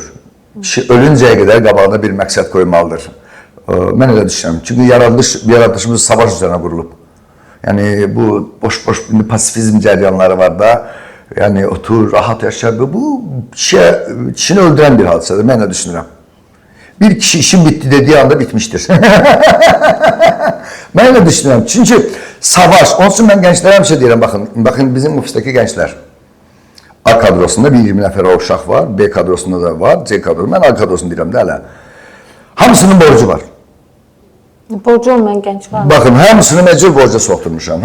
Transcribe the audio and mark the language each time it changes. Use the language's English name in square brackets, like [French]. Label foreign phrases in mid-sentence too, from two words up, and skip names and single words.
[Azerbaijani] Kişi ölüncəyə qədər qabağına bir məqsəd qoymalıdır. Mən elə düşünürəm. Çünki yaradışımız savaş üzərine qurulub. Yəni, bu boş-boş pasifizm cəryanları var da, yəni, otur, rahat yaşar. Bu, kişini öldürən bir hadisədir. Mən elə düşünürəm. [Turkish] Bir kişi işin bitti dediği anda bitmiştir. [Azerbaijani] Ben elə düşünürəm. Çünki savaş, [Turkish] onun için [Azerbaijani] mən gençlərə həmişə deyirəm, baxın bizim ofistəki gençlər. A kadrosunda bir 20 nəfər uşaq var, B kadrosunda da var, C kadrosunda. Mən A kadrosunu deyirəm də hələ. Hamısının borcu var. [Turkish] Borcu olmayan genç var mı? [Azerbaijani] Bakın, hamısını məcbur borca soxdurmuşam.